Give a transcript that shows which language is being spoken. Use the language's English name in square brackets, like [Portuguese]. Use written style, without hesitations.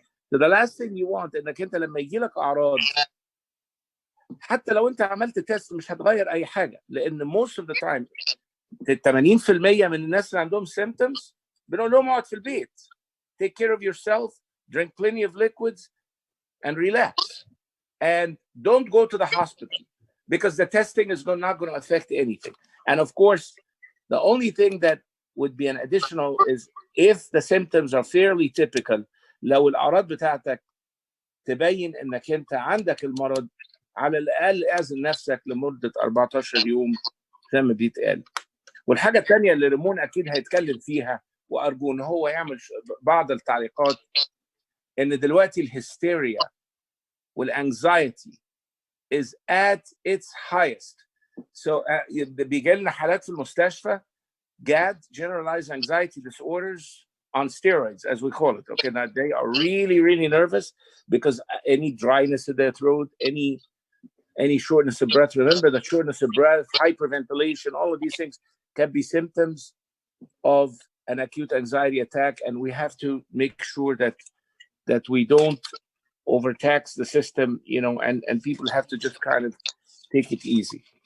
[English] So the last thing you want [Arabic] انك انت لما يجي لك اعراض حتى لو انت عملت تيست مش هتغير اي حاجه، لان [English] most of the time [Arabic] 80% من الناس اللي عندهم symptoms بنقول لهم اقعد في البيت. [English] Take care of yourself, drink plenty of liquids, and relax. And don't go to the hospital because the testing is not going to affect anything. And of course, the only thing that would be an additional is if the symptoms are fairly typical, [Arabic] لو الأعراض بتاعتك تبين إنك أنت عندك المرض، على الأقل أعزل نفسك لمدة 14 يوم زي ما بيتقال. والحاجة الثانية اللي ريمون أكيد هيتكلم فيها وأرجو إن هو يعمل بعض التعليقات، إن دلوقتي الهستيريا والانكزايتي [English] is at its highest. So [Arabic] بيجي لنا حالات في المستشفى [English] GAD, generalized anxiety disorders on steroids, as we call it. Okay, now they are really, really nervous because any dryness in their throat, any shortness of breath. Remember that shortness of breath, hyperventilation, all of these things can be symptoms of an acute anxiety attack, and we have to make sure that we don't overtax the system, you know, and people have to just kind of take it easy.